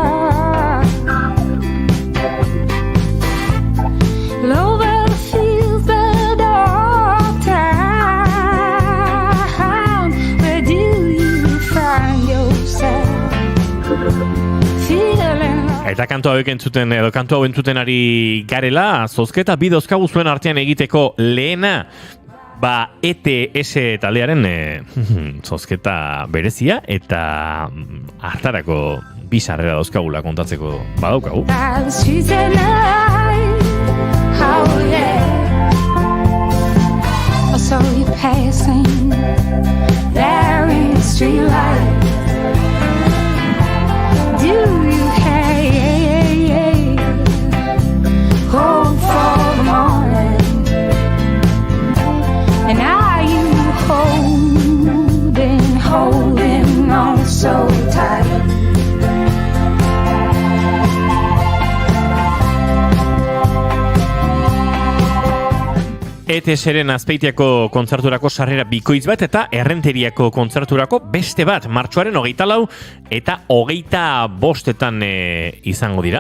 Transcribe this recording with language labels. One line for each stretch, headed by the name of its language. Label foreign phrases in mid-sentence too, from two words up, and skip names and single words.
English: Over the fields, the dark town. Where do you find yourself feeling like...
Basque: Eta kantu hau entzuten ari garela, zozketa bi dauzkagu zuen artean egiteko lehena, ETS taldearen zozketa berezia, eta hartarako bi sarrera dauzkagula kontatzeko badaukagu.
English: Oh yeah. I saw you passing there in the street light. Do you have hope for the morning? And are you holding on so tight?
Basque: ETS-ren Azpeitiako kontzerturako sarrera bikoitz bat eta Errenteriako kontzerturako beste bat martxoaren 24 eta 25 izango dira.